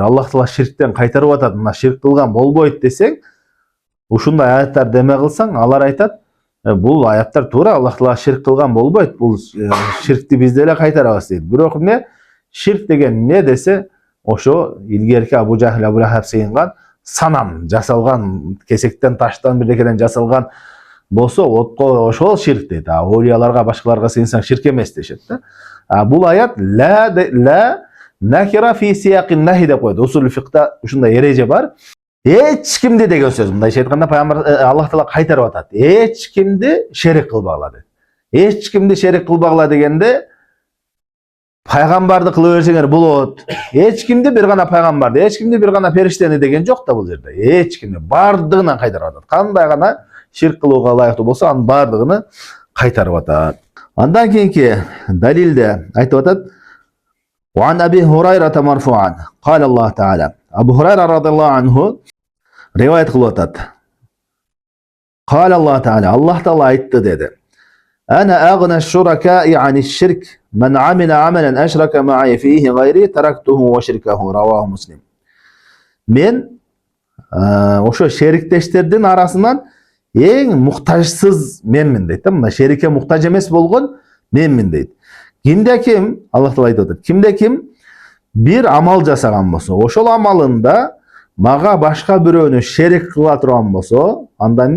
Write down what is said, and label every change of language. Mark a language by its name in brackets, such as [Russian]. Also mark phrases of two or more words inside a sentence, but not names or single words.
[Kyrgyz] Аллах Таала ширктен кайтарып атат. Мына ширк кылган болбойт десең, ушундай аяттар деме кылсаң, алар айтат, бул аяттар туура, Аллах Таала ширк кылган болбойт, бул ширкти биз деле кайтарабыз дейт. Бирок эмне? Ширк деген эмне десе, ошо илгерки Абу Жахил, Абу Лахаб сыйынган санам жасалган, кесектен, таштан, бирдекеден жасалган болсо, отко ошол ширк дейт. Олияларга, башкаларга сыйынсаң ширк эмес дешет да. Бул аят [Arabic] لا نكرة في سياق نهي [Kyrgyz] деп койду. Усул фикта ушундай эреже бар. Эч кимди деген сөз. Мындайча айтканда пайгамбар Аллах Таала кайтарып атат. Эч кимди шерик кылбагыла дейт. Эч кимди шерик кылбагыла дегенде пайгамбарды кылып берсеңер болот. Эч кимди бир гана пайгамбарды, эч кимди бир гана периштени деген жок да бул жерде. Эч кимди бардыгынан кайтарып атат. Кандай гана ширк кылууга ылайыктуу болсо, анын бардыгын кайтарып атат. Андан кийинки далилде айтып атат: [Arabic] "عن أبي هريرة مرفوعا قال الله تعالى." [Kyrgyz] Абу Хурайра [Arabic] رضي الله عنه [Kyrgyz] риваят кылып атат. [Arabic] قال الله تعالى, [Kyrgyz] Аллах Таала айтты деди: [Arabic] "أنا أغنى الشركاء عن الشرك من عمل عملا أشرك معي فيه غيري تركته وشركه." رواه مسلم. [Kyrgyz] Мен ошо шериктештердин арасынан эң муктажсыз менмин дейт. Мына шерикке муктаж эмес болгон менмин дейт. Кимде ким, Аллах Таала айтып атат, кимде ким бир амал жасаган болсо, ошол амалында мага башка бирөөнү шерик кыла турган болсо, анда эмне?